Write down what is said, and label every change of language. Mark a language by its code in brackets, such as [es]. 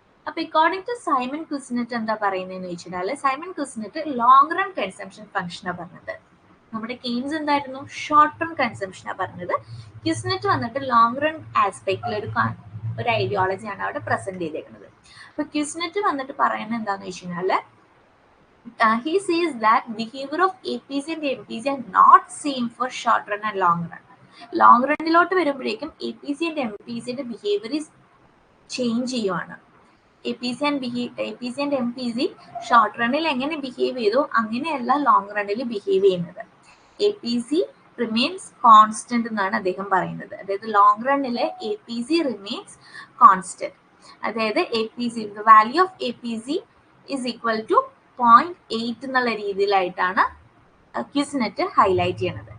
[ml] അപ്പൊ according to Simon കുസിനെറ്റ് എന്താ പറയുന്നതെന്ന് വെച്ചാൽ സൈമൺ കുസിനെറ്റ് ലോങ് റൺ കൺസംഷൻ ഫംഗ്ഷനാണ് പറഞ്ഞത്. നമ്മുടെ കെയ്ൻസ് എന്തായിരുന്നു ഷോർട്ട് റൺ കൺസംഷനാണ് പറഞ്ഞത്. കുസിനെറ്റ് വന്നിട്ട് ലോങ് റൺ ആസ്പെക്റ്റിൽ ഒരു ഐഡിയോളജിയാണ് അവിടെ പ്രസന്റ് ചെയ്തേക്കുന്നത്. അപ്പൊ കുസിനെറ്റ് വന്നിട്ട് പറയുന്നത് എന്താന്ന് വെച്ച് കഴിഞ്ഞാല് [en] he says that behavior of APC and MPC are not same for short run and long run. [ml] Long റണ്ണിലോട്ട് വരുമ്പോഴേക്കും APC and MPC യുടെ ബിഹേവിയർ ചേഞ്ച് ചെയ്യുവാണ്. APC and MPC ഷോർട്ട് റണ്ണിൽ എങ്ങനെ ബിഹേവ് ചെയ്തു അങ്ങനെയല്ല ലോങ് റണ്ണിൽ ബിഹേവ് ചെയ്യുന്നത്. APC റിമെയിൻസ് കോൺസ്റ്റന്റ് എന്നാണ് അദ്ദേഹം പറയുന്നത്. അതായത് ലോങ് റണ്ണില് APC റിമെയിൻസ് കോൺസ്റ്റന്റ്. അതായത് APC [en] the value of APC is equal to 0.8 [ml] എന്നുള്ള രീതിയിലായിട്ടാണ് കുസിനെറ്റ് ഹൈലൈറ്റ് ചെയ്യണത്.